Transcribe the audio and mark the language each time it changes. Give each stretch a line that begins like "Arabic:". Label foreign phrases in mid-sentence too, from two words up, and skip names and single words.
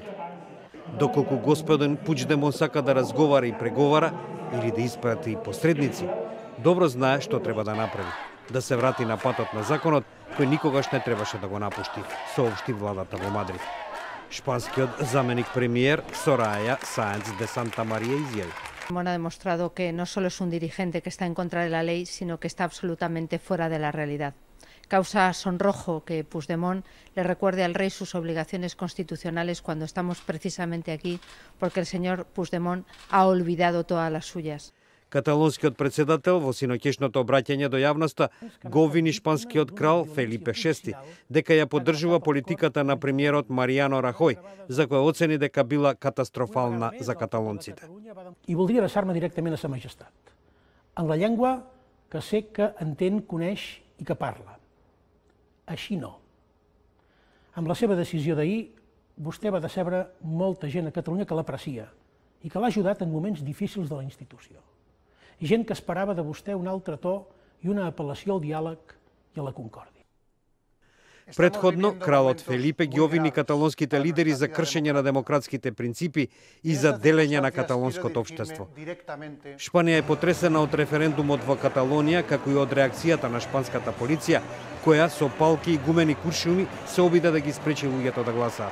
Macedonian: Доколку господин Пучдемон сака да разговара и преговара или да испрати посредници, добро знае што треба да направи: да се врати на патот на законот, кој никогаш не требаше да го напушти, соопшти владата во Мадрид. Шпанскиот заменик премиер Сорая Sáenz de Santamaría изјави:
Spanish: Ha demostrado que no solo es un dirigente que está en contra de la ley, sino que está absolutamente fuera de la realidad. Causa sonrojo que Puigdemont le recuerde al rey sus obligaciones constitucionales cuando estamos precisamente aquí, porque el señor Puigdemont ha olvidado todas las suyas.
Macedonian: Каталонскиот председател во синоќешното обраќање до јавноста го обвини шпанскиот крал Фелипе VI дека ја поддржува политиката на премиерот Мариано Рахој, за која оцени дека била катастрофална за каталонците.
Catalan: I voldria adreçar-me directament a Sa Majestat, en la llengua que sé que entén, coneix i que parla. Així no. Amb la seva decisió d'ahir, vostè va decebre molta gent a Catalunya que l'aprecia i que l'ha ajudat en moments difícils de la institució. I gent que esperava de vostè un altre to i una apel·lació al diàleg i a la concòrdia.
Macedonian: Предходно, кралот Фелипе ги обвини каталонските лидери за кршење на демократските принципи и за делење на каталонското општество. Шпанија е потресена од референдумот во Каталонија, како и од реакцијата на шпанската полиција, која со палки и гумени куршуми се обида да ги спречи луѓето да гласаат.